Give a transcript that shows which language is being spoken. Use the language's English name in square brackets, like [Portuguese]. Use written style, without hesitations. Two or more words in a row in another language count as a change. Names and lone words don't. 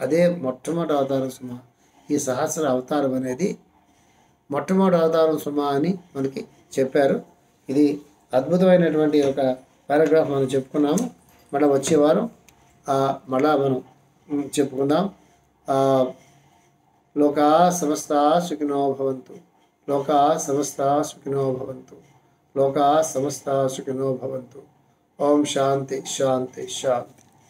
[Telugu] ఈ సహస్ర అవతారం అనేది మొట్టమొదటి అవతారం సుమా అని మనకి చెప్పారు. ఇది అద్భుతమైనటువంటి ఒక పారాగ్రాఫ్ మనం చెప్పుకున్నాము. మళ్ళీ వచ్చే వారం మళ్ళా మనం చెప్పుకుందాం. [Sanskrit] लोकाः समस्ताः सुखिनो भवन्तु, लोकाः समस्ताः सुखिनो भवन्तु, लोकाः समस्ताः सुखिनो भवन्तु. ॐ शान्तिः शान्तिः शान्तिः.